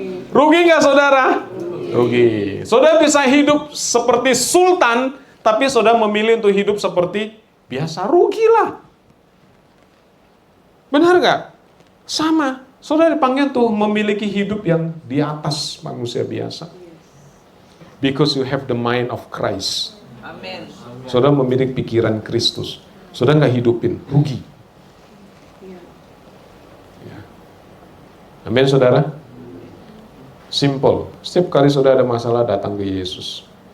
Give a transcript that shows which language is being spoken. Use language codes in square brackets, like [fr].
[id] Rugi nggak saudara? Rugi. Saudara bisa hidup seperti sultan, tapi saudara memilih untuk hidup seperti biasa. Rugilah. Benar nggak? Sama. Saudara dipanggil untuk memiliki hidup yang di atas manusia biasa. [en] Because you have the mind of Christ. Amen. [id] Saudara memiliki pikiran Kristus. Saudara nggak hidupin, rugi. Ya. Amin saudara. Simple. Setiap kali saudara ada masalah, datang ke Yesus.